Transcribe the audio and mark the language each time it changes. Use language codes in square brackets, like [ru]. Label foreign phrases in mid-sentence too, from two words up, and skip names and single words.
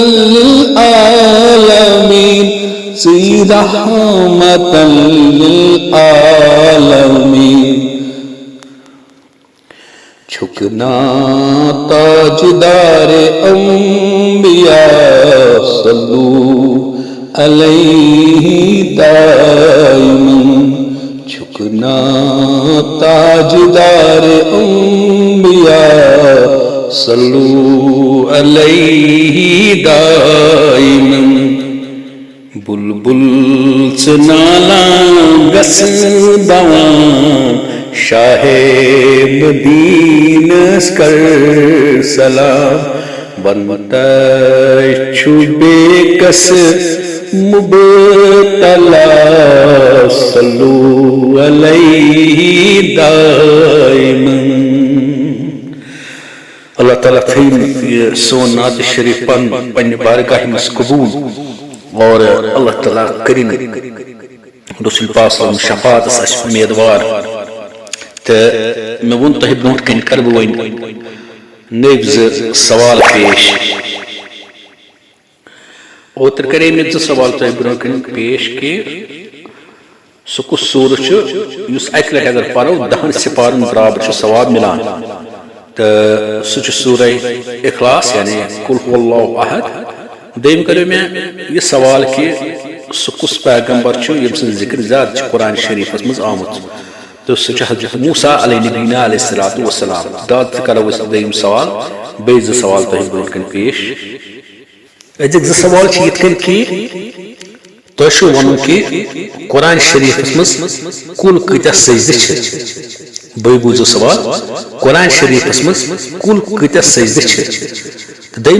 [ks] للعالمین زی [ar] رحمتا للعالمین [ks] چھکنا تاجدار انبیاء صلو [ar] علیہ دائماً [ks] چھکنا تاجدار انبیاء صلو [ar] علیہ دائماً [ks] بلبل سنالا گس دوان شاہ مدینہ کر سلام بنتا چھو بے کس مبتلا [ar] صلو علیہ دائماً. [ks] اللہ تعالیٰ تھیم یہ سون نعت شریف پن بارگاہ مس قبول اور اللہ تعالیٰ کریں رسول پاک [ar] صلی اللہ علیہ وسلم [ks] شفاعت اس امیدوار تو میں ون تہ برونٹ کن کر بہ ون نب سوال پیش اوتر کرے میں سوال تہ برونٹ کن پیش کہ سہ کس سورہ اس اکہ لٹہ اگر پرو 10 سپارن برابر ثواب ملان تو سہ سورہ اخلاص یعنی [ar] قل هو اللہ احد [ks] دیم کرو میں یہ سوال کہ سہ کس پیغمبر یم سن ذکر زیادہ قرآن شریفس مز آمت تو سہ حضرت موسیٰ [ar] علیہ نبینا علیہ الصلوۃ والسلام [ks] داد کرو دیم سوال بیٚیہِ 2 سوال تہ برونٹ کن پیش ازیک 2 سوال یت کن کہ تہ ون کہ قرآن شریفس مز کل کتیا سجدہ بیٚیہِ بوٗزِو سوال قرآن شریفس مز کل کتیا سجدہ دیم